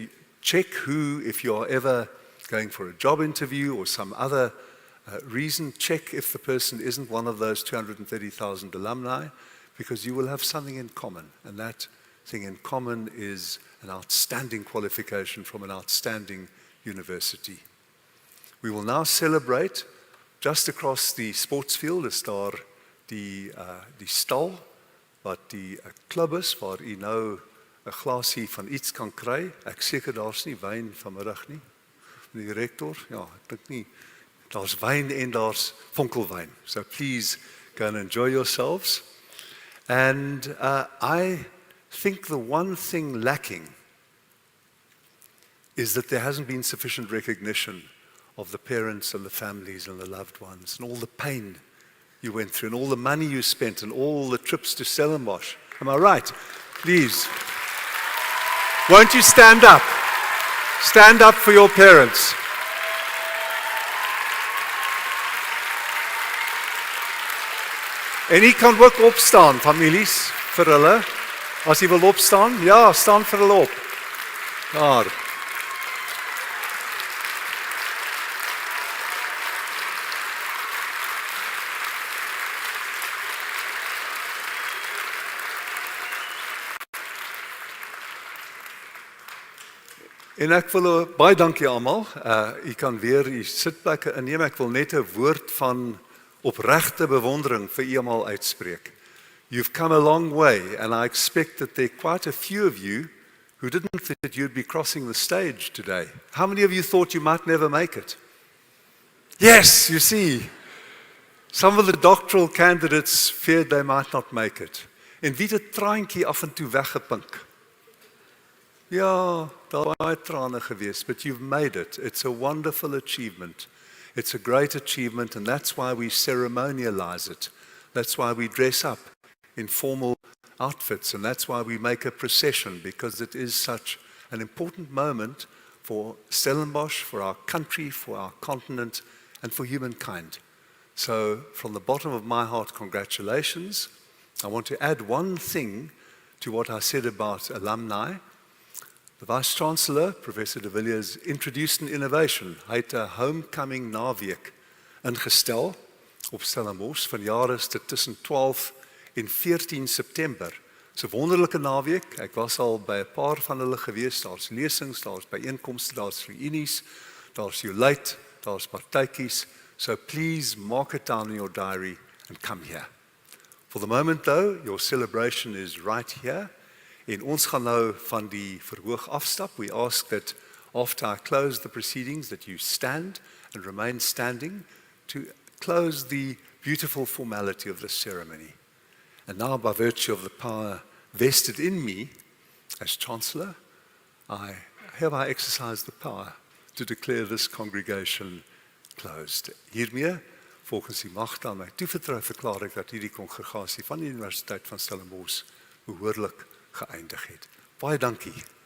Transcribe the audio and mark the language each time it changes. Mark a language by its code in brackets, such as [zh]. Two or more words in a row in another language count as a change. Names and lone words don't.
[en] Check who, if you are ever going for a job interview or some other reason, check if the person isn't one of those 230,000 alumni, because you will have something in common. And that thing in common is an outstanding qualification from an outstanding university. We will now celebrate. Just across the sports field is [af] daar die stal, wat die klub is, waar u nou 'n glasie van iets kan kry. Ek seker daar's nie wyn vanmiddag nie. Die rektor, ja, ek dink nie. Daar's wyn en daar's vonkelwyn. [en] So please go and enjoy yourselves. And I think the one thing lacking is that there hasn't been sufficient recognition of the parents and the families and the loved ones and all the pain you went through and all the money you spent and all the trips to Stellenbosch. Am I right? Please. Won't you stand up? Stand up for your parents. [af] En u kan ook opstaan, families, vir hulle. As u wil opstaan, ja, staan vir hulle op. Daar. En ek wil baie dankie almal. U kan weer u sitplekke inneem. Ek wil net 'n woord van opregte bewondering vir u almal uitspreek. [en] You've come a long way, and I expect that there are quite a few of you who didn't think that you'd be crossing the stage today. How many of you thought you might never make it? Yes, you see. Some of the doctoral candidates feared they might not make it. [af] En wie het traantjie af en toe weggepink? Ja, daar baie trane gewees, [en] but you've made it. It's a wonderful achievement. It's a great achievement, and that's why we ceremonialize it. That's why we dress up in formal outfits, and that's why we make a procession, because it is such an important moment for Stellenbosch, for our country, for our continent, and for humankind. So, from the bottom of my heart, congratulations. I want to add one thing to what I said about alumni. The Vice-Chancellor, Professor de Villiers, introduced an innovation. [af] Hy het 'n homecoming naweek ingestel op Stellenbosch. Vanjaar is dit tussen 12 en 14 September. Dis 'n wonderlike naweek. Ek was al by 'n paar van hulle gewees. Daar's lesings, daar's byeenkomste, daar's reunies, daar's joulite, daar's partytjies. [en] So please mark it down in your diary and come here. For the moment though, your celebration is right here. [af] En ons gaan nou van die verhoog afstap. [en] We ask that after I close the proceedings that you stand and remain standing to close the beautiful formality of this ceremony. And now, by virtue of the power vested in me as Chancellor, I hereby exercise the power to declare this congregation closed. [af] Hiermee, volgens die mag aan my toevertrou, verklaar ek dat hierdie kongregasie van die Universiteit van Stellenbosch behoorlik geëindig het. Baie dankie.